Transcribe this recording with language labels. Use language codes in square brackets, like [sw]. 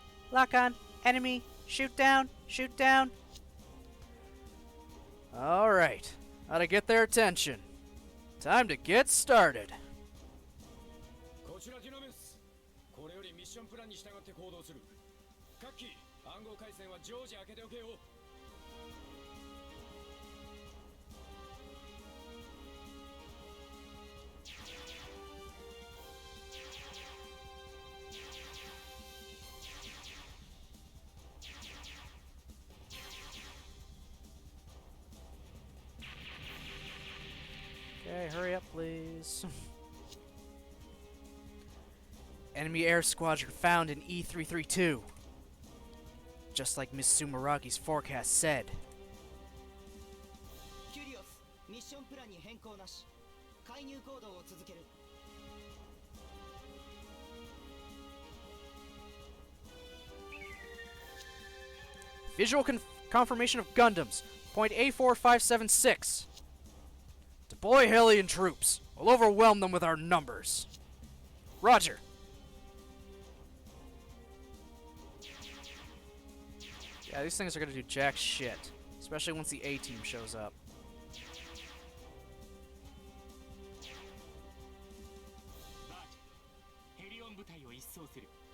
[en] Lock on. Enemy. Shoot down. Shoot down. Alright, how to get their attention. Time to get started. [ja] こちらディナメス。これよりミッションプランに従って行動する。各機、暗号回線は常時開けておけよ。 [en] Okay, hurry up, please. Enemy air squadron found in E332. Just like Miss Sumaragi's forecast said. [ja] キュリオスミッションプランに変更なし介入行動を続ける [en] Visual confirmation of Gundams. Point A4576. Deploy Hellion troops. We'll overwhelm them with our numbers. Roger. Yeah, these things are gonna do jack shit. Especially once the A-team shows up. [ja] バーチヘリオン部隊を一掃する